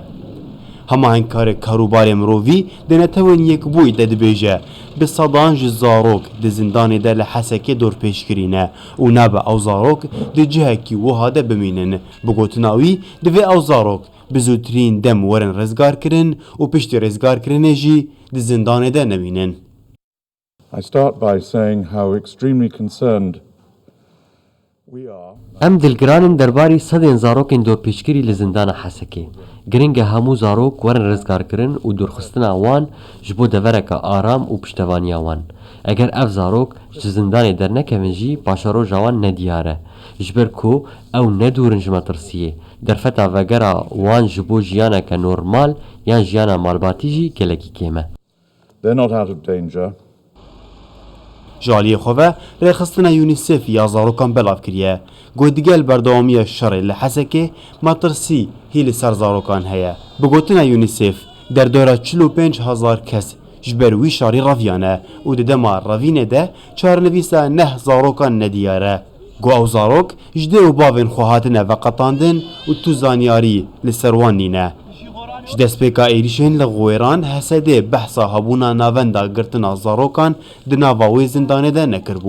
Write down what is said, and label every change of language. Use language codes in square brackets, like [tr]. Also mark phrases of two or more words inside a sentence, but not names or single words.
[ku] Hemahengkarê karûbarê mirovî di netewên yekbûyî de dibêje bi sedan ji zarok di zindanê de li Hesekê dorpêşkirîne û nabe ew zarok di cihekî wiha de bimînin. Bi gotina wî divê ew zarok bi zûtirîn dem werin rizgarkirin û piştî rizgarkirinê jî di zindanê de nebînin. [en] I start by saying how extremely concerned we are. [ku] Em dilgiranin derbarî sedên zarokên dorpêşkirî li zindana Hesekê. Giring e hemû zarok werin rizgarkirin û dorxistina wan ji bo devereka aram û piştevaniya wan. Eger ev zarok ji zindanê dernekevin jî paşeroja wan nediyar e. Ji ber ku ew nedûrin ji metirsiyê. دەرفەتا ڤەگەرا وان ji بۆ ژیانەکە نۆرمال یان ژیانە ماڵباتیژی gelekî kêm e. [en] They're not out of danger. [ku] جالیە خۆڤە ڕێخستنە یونیسف یا زارۆکان بەلاو کردە گوت دیگەل بەردەوامیە شەڕێ لە حەسەکێ مەترسی هی لەسەر زارۆکان هەیە بگوتنە یونیسف دەردۆرە 45,000 کەس ji ber wî şarî raviyane û di dema ravînê de çarenivîsa neh zarokان nediyar e got ew zarok ji dê û bavên xwe hatine veqetandin û tu zanyarî li ser wan nîne. Ji destpêka êrişên li Xwêran Hesedê behsa hebûna navenda girtina zarokan di nava wê zindanê de nekiribû.